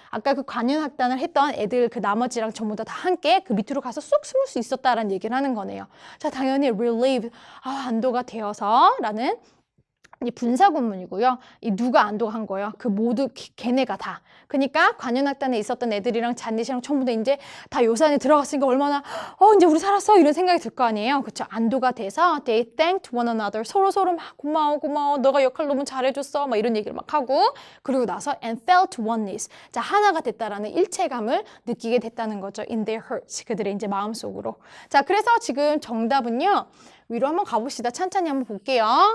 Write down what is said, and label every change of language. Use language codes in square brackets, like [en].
[ko] 아까 그 관현악단을 했던 애들 그 나머지랑 전부 다 함께 그 밑으로 가서 쏙 숨을 수 있었다라는 얘기를 하는 거네요. 자, 당연히 relieved. 안도가 되어서 라는 이 분사구문이고요. 이 누가 안도한 거예요. 그 모두 걔네가 다. 그러니까 관현악단에 있었던 애들이랑 잔넷이랑 전부 다 이제 다 요산에 들어갔으니까 얼마나 이제 우리 살았어 이런 생각이 들 거 아니에요. 그렇죠? 안도가 돼서 [en] they thanked one another. [ko] 서로 막 고마워 고마워 너가 역할 너무 잘해줬어 막 이런 얘기를 막 하고 그리고 나서 [en] and felt oneness. [ko] 자 하나가 됐다라는 일체감을 느끼게 됐다는 거죠. [en] in their hearts. [ko] 그들의 이제 마음속으로. 자 그래서 지금 정답은요. 위로 한번 가봅시다. 찬찬히 한번 볼게요.